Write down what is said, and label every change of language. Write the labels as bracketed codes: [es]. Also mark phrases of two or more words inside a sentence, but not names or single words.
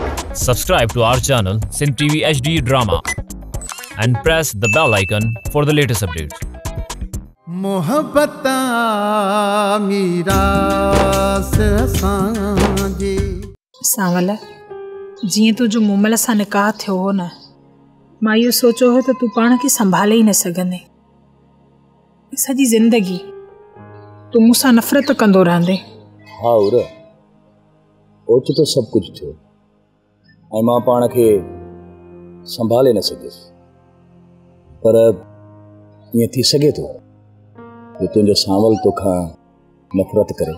[en] Subscribe to our channel Sin TV HD Drama and press the bell icon for the latest updates. [sd] मोहब्बता मीरा से सांझी सांवल जीअं तुंहिंजो मुमल सां निकाह थियो हो न, मां इहो सोचियो हो त तूं पाण खे संभाले ई न सघंदे। सॼी ज़िंदगी तूं मूंसां नफ़रत कंदो रहंदे। हाँ उर ओचितो सभु कुझु थियो ऐं मां पाण खे संभाले न सघियुसि, पर ईअं थी सघे थो जो तुंहिंजो सांवल तोखां नफ़रत करे।